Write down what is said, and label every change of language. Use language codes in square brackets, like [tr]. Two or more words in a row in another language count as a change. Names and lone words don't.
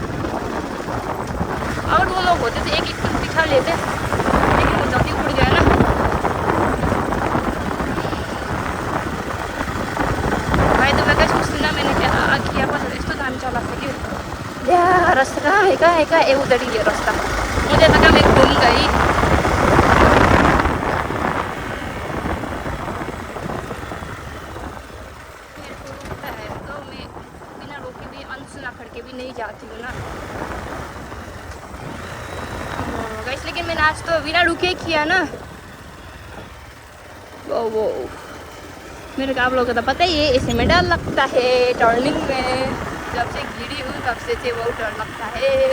[hi] और वो लोग होते तो एक एक दिखा लेते लेकिन वो जल्दी उड़ गया ना भाई तो मैं क्या सोचती ना मैंने क्या किया बस [ne] यस्तो दामी चलाएको थियो [hi] क्या रास्ता कहाँ है कहाँ ए उधर ही है रास्ता मुझे लगा मैं घूम गई तो मैं बिना रोके भी अनसुना करके भी नहीं जाती हूँ ना गाइस लेकिन मैंने आज तो बिना रुके किया ना वो मेरे को आप लोगों को तो पता ही है ऐसे में डर लगता है टर्निंग में जब से गिरी हूँ तब से बहुत डर लगता है